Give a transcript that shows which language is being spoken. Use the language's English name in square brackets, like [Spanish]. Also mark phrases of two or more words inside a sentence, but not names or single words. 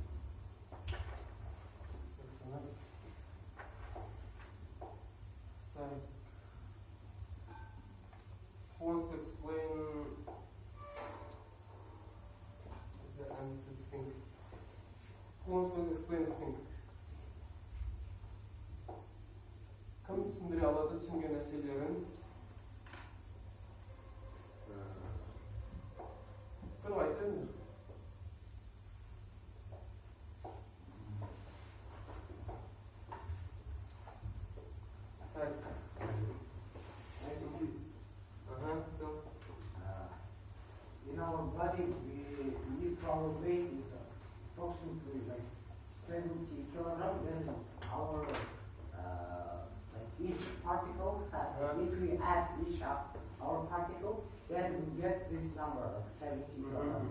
[English] Who wants to explain the answer to the thing? Who wants to explain the thing? [Kazakh] Кім түсіндіре алады түсінген нәрселерін? Тұрып айтыңыздар. [English] In our body, if our weight is approximately like 70 kilograms, then our like each particle, if we add each up our particle, then we get this number, like 70 kilograms.